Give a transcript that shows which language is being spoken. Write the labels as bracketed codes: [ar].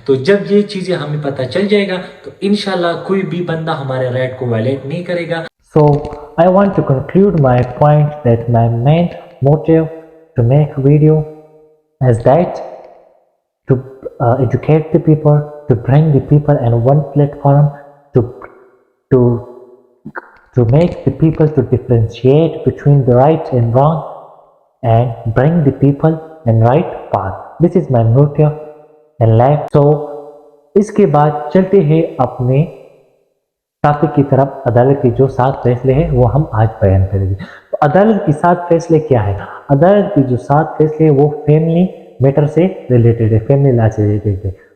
[hi] तो जब ये चीज़ें हमें पता चल जाएगा तो इंशाल्लाह कोई भी बंदा हमारे राइट को वायलेट नहीं करेगा। [en] So I want to conclude my point that my main motive to make video is that to educate the people, to bring the people in one platform, to to to make the people to differentiate between the right and wrong and bring the people in right path. This is my motive in life. [hi] So इसके बाद चलते हैं अपने topic की तरफ। अदालत के जो 7 फैसले हैं वो हम आज बयान करेंगे। तो अदालत की 7 फैसले क्या है? अदालत की जो 7 फैसले हैं वो फैमिली मैटर से रिलेटेड है, फैमिली लॉ से रिलेटेड है।